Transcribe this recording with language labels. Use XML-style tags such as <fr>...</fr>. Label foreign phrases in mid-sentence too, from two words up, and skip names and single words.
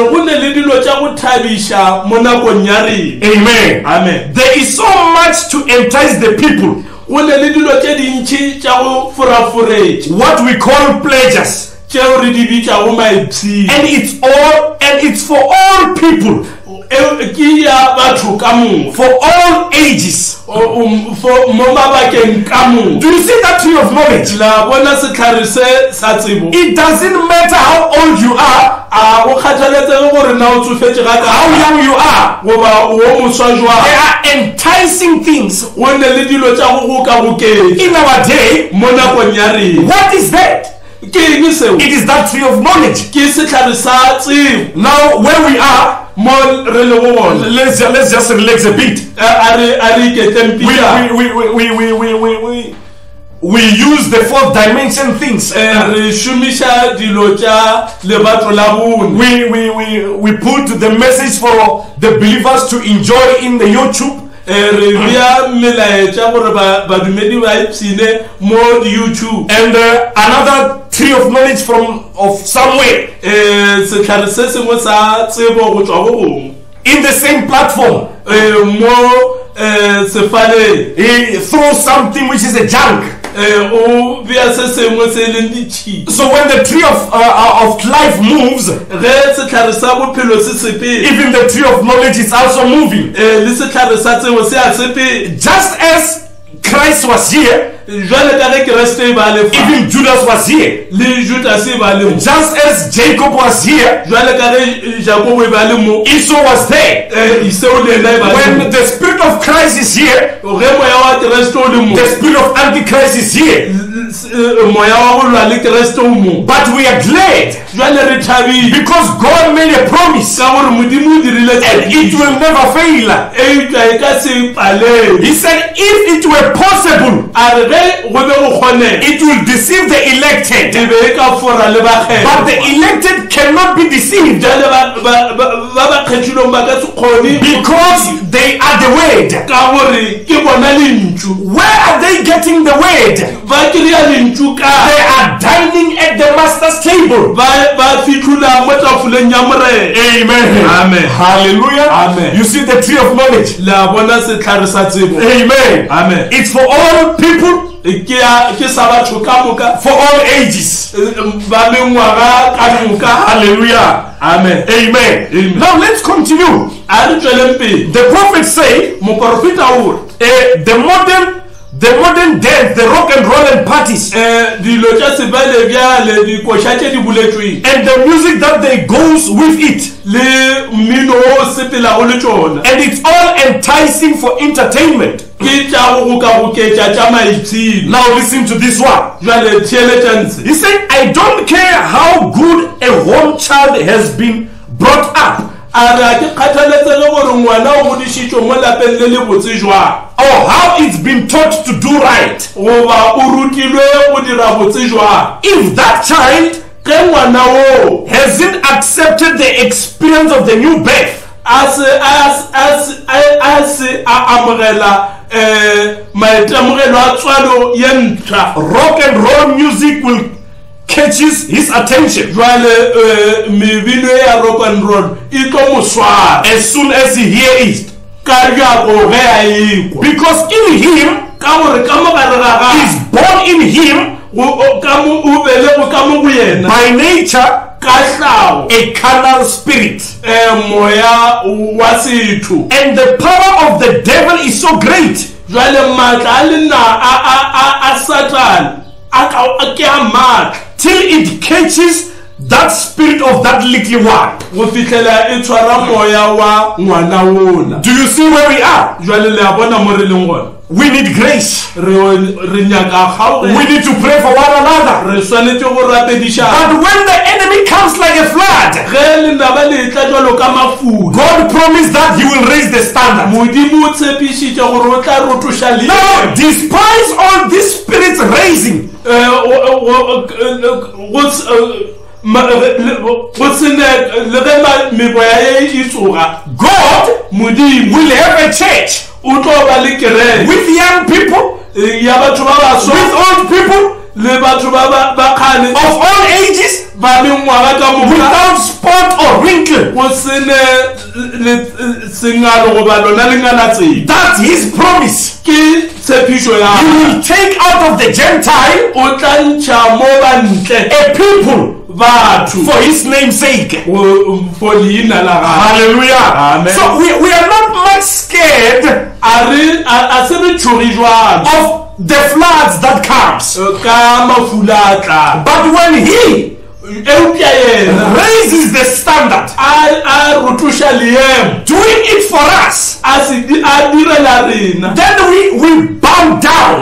<en>Amen. Amen. There is so much to entice the people. What we call pleasures. And it's for all people.</en> <nso>batho ka moka.</nso> <en>For all ages.</en> <nso>Mo mabakeng ka moka.</nso> <en>Do you see that tree of knowledge?</en> <nso>La bona setlhare se sa tsebo.</nso> <en>It doesn't matter how old you are,</en> <nso>Go kgathaletse gore na o tsofetse ga</nso> <en>how young you are.</en> <nso>goba wo moswa jwa.</nso> <en>There are enticing things</en> <nso>Go ne le dilo tša go ka boketša</nso> <en>in our day.</en> <nso>mo nakong ya rena.</nso> <en>What is that?</en> <nso>Ke eng seo?</nso> <en>It is that tree of knowledge.</en> <nso>Ke setlhare sa tsebo.</nso> <en>Now, where we are,</en> <nso>Mo re le go bona.</nso> <en>let's just relax a bit.</en> <nso>A re iketleng pila.</nso> <en>We use the fourth dimension things.</en> <nso>Re shumisha dilo tša lebato la bone.</nso> <en>We put the message for the believers to enjoy in the YouTube.</en> <nso>Re bia melaetša gore badumedi ba ipsine mo YouTube.</nso> <en>And another tree of knowledge of somewhere</en> <nso>Setlhare se sengwe sa tsebo go tswa go gongwe.</nso> <en>in the same platform.</en> <nso>Mo sefaleng</nso> <en>He throws something which is a junk.</en> <nso>o bea se sengwe se leng ditšhiti.</nso> <en>So when the tree of life moves,</en> <nso>Ge setlhare sa bophelo se sepele,</nso> <en>even the tree of knowledge is also moving.</en> <nso>le setlhare sa tsebo se a sepele.</nso> <en>Just as Christ was here,</en> <nso>Jwale ka ge Keresete e ba le fa,</nso> <en>even Judas was here.</en> <nso>le Judas e ba le mo.</nso> <en>Just as Jacob was here,</en> <nso>Jwale ka ge Jakobo e ba le mo,</nso> <en>Esau was there.</en> <nso>Iseo le ena e ba le</nso> <en>When</en> <nso>mo.</nso> <en>the spirit of Christ is here,</en> <nso>Ge moya wa Keresete o le mo,</nso> <en>the spirit of Antichrist is here.</en> <nso>moya wa go lwa le Keresete o mo.</nso> <en>But we are glad</en> <nso>Jwale re thabile</nso> <en>because God made a promise</en> <nso>ka gore Modimo o dirile</nso> <en>and it will never fail.</en> <nso>e tla e ka se palelwe.</nso> <en>He said, if it were possible,</en> <nso>A re ge go be go kgonega,</nso> <en>it will deceive the elected.</en> <nso>e be e ka fora le</nso> <en>But the</en> <nso>bakgetho.</nso> <en>elected cannot be deceived</en> <nso>Jwale ba kgethilweng ba ka se kgone</nso> <en>because they are the word.</en> <nso>ka gore ke bona lentšu.</nso> <en>Where are they getting the word?</en> <nso>Ba kry-a lentšu</nso> <en>They</en> <nso>ka</nso> <en>are dining at the master's table.</en> <nso>ba fitlhola mo tafoleng ya morena.</nso> <en>Amen. Amen. Hallelujah. Amen. You see the tree of knowledge.</en> <nso>Le a bona setlhare sa tsebo.</nso> <en>Amen. Amen. It's for all people,</en> <nso>Ke sa batho ka moka,</nso> <en>for all ages.</en> <nso>ba le ngwaga ka moka.</nso> <en>Hallelujah. Amen. Amen. Amen. Now let's continue.</en> <nso>A re tsweleng pele.</nso> <en>The prophets say</en> <nso>Moprofeta o re</nso> <en>the modern dance, the rock and roll and parties,</en> <nso>dilo tša sebele bjale dikoša tše di buletsweng</nso> <en>and the music that they goes with it,</en> <nso>le mmino o sepelago le tšona</nso> <en>and it's all enticing for entertainment.</en> <nso>ke tša go ka goketša tša maitshino.</nso> <en>Now listen to this one.</en> <nso>Jwale theeletša ntse.</nso> <en>He said, I don't care how good a home child has been brought up,</en> <nso>A re a ke kgathaletse le gore ngwana o godišitšwe mo lapeng le le botse jwang,</nso> <en>or how it's been taught to do right.</en> <nso>goba o rutilwe go dira botse jwang.</nso> <en>If that child</en> <nso>Ge ngwana o</nso> <en>hasn't accepted the experience of the new birth,</en> <nso>a se a amogela maitemogelo a tswalo ye ntšhwa,</nso> <en>rock and roll music will catches his attention</en> <nso>jwale mebino ya</nso> <en>rock and roll</en> <nso>e tlo mo swara</nso> <en>as soon as he hears it,</en> <nso>ka bjako ge a ekwa,</nso> <en>because in him</en> <nso>ka gore ka mo gare ga</nso> <en>is born in him</en> <nso>o belego ka mo go yena</nso> <en>by nature</en> <nso>ka hlago</nso> <en>a carnal spirit,</en> <nso>moya wa setho.</nso> <en>and the power of the devil is so great</en> <nso>Jwale maatla a lena a Satan a ke a maatla</nso> <en>till it catches that spirit of that little one.</en> <nso>go fihlela e tshwara moya wa ngwana ona.</nso> <en>Do you see where we are?</en> <nso>Jwale le a bona mo re leng gona,</nso> <en>We need grace.</en> <nso>re nyaka</nso> <en>We</en> <nso>kgaoge,</nso> <en>need to pray for one another.</en> <nso>re swanetse go rapedišana.</nso> <en>But when the enemy comes like a flood,</en> <nso>Ge lenaba le tla jwalo ka mafuta,</nso> <en>God promised that he will raise the standard.</en> <nso>Modimo o tshepišitše gore o tla rotoša</nso> <en>Now,</en> <nso>leemo.</nso> <en>despite all these spirits raising,</en> <nso>go sene le ge meboya ye e tsoga,</nso> <en>God</en> <nso>Modimo</nso> <en>will have a church</en> <nso>o tlo ba le kereke</nso> <en>with young people,</en> <nso>ya batho ba baswa</nso> <en>with old people,</en> <nso>le batho ba kgale</nso> <en>of all ages,</en> <nso>ba mengwaga ka moka,</nso> <en>without spot or wrinkle.</en> <nso>go sene sengalo goba lona lengana tsela.</nso> <en>That's his promise.</en> <nso>Ke tshepišo ya</nso> <en>He will take out of the Gentile</en> <nso>o tla ntšha mo bantle</nso> <en>a people</en> <nso>batho</nso> <en>for his name's sake.</en> <nso>for leina la gagwe.</nso> <en>Hallelujah. Amen. So we are not much scared of the floods that comes. But when he raises the standard, doing it for us, then we bow down.</en>